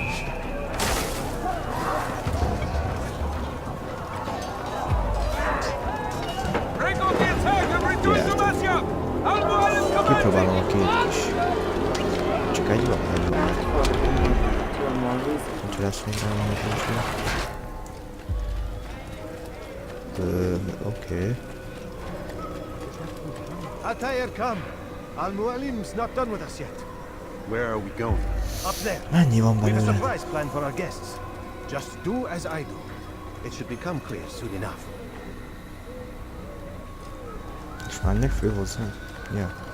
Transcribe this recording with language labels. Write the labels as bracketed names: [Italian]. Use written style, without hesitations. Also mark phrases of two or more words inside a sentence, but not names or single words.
[Hungarian] Kipróbálom a két is. Csak egy van, egy van. Úgyhogy lesz még rá oké. [English] Altair, come. Al-Mualim's not done with us yet. Where are we going? Up there. [Hungarian] Mennyi van [English] We've a [Hungarian] belőle? [English] surprise plan for our guests. Just do as I do. It should become clear soon enough. [Hungarian] És mennek fő hozzá? Ja.